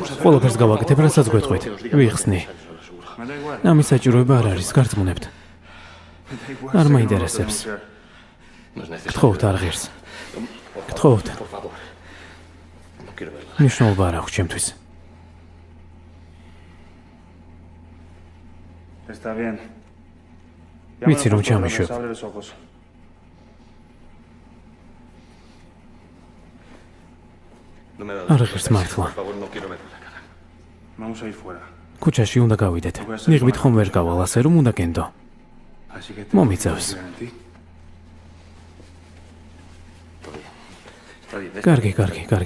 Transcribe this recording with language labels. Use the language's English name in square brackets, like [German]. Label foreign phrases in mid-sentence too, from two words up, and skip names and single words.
[Georgian] ყველაფერს გავაკეთებ, რასაც გვეტყვით. ვიხსნი. ამის საჭიროება არ არის, გარწმუნებთ. არ მაინტერესებს. გთხოვთ, არ ღირს. გთხოვთ. მნიშვნელობა არ აქვს ჩემთვის. [Spanish] Está bien. [Georgian] ვიცი რომ ჩამიშვებ. [Spanish] Abre los ojos. [Georgian] არ ღირს მართლა. [Spanish] Vamos a ir fuera. [Georgian] ქუჩაში უნდა გავიდეთ. ნიღბით ხომ ვერ გავალ, ასე რომ უნდა გენდო. [Spanish] Así que [Georgian] მომიწევს. [Spanish] confío en ti. [Georgian] კარგი.